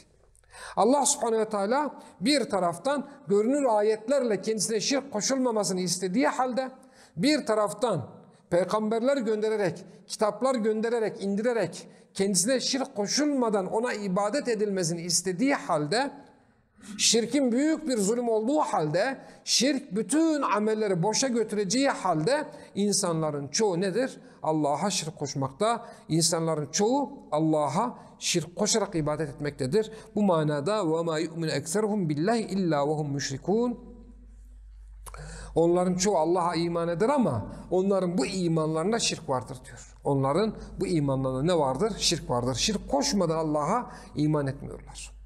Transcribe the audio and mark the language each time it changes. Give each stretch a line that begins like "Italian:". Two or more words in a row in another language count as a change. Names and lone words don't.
Turkish: Allah
Arabic: سبحانه وتعالى
Turkish: bir taraftan görünür ayetlerle kendisine şirk koşulmamasını istediği halde bir taraftan peygamberler göndererek, kitaplar göndererek, indirerek kendisine şirk koşulmadan ona ibadet edilmesini istediği halde, şirkin büyük bir zulüm olduğu halde, şirk bütün amelleri boşa götüreceği halde insanların çoğu nedir? Allah'a şirk koşmakta. İnsanların çoğu Allah'a şirk koşarak ibadet etmektedir. Bu manada
Arabic: وَمَا يُؤْمِنُ اَكْثَرُهُمْ بِاللّٰهِ اِلَّا وَهُمْ مُشْرِكُونَ.
Turkish: Onların çoğu Allah'a iman eder ama onların bu imanlarında şirk vardır diyor. Onların bu imanlarında ne vardır? Şirk vardır. Şirk koşmadan Allah'a iman etmiyorlar.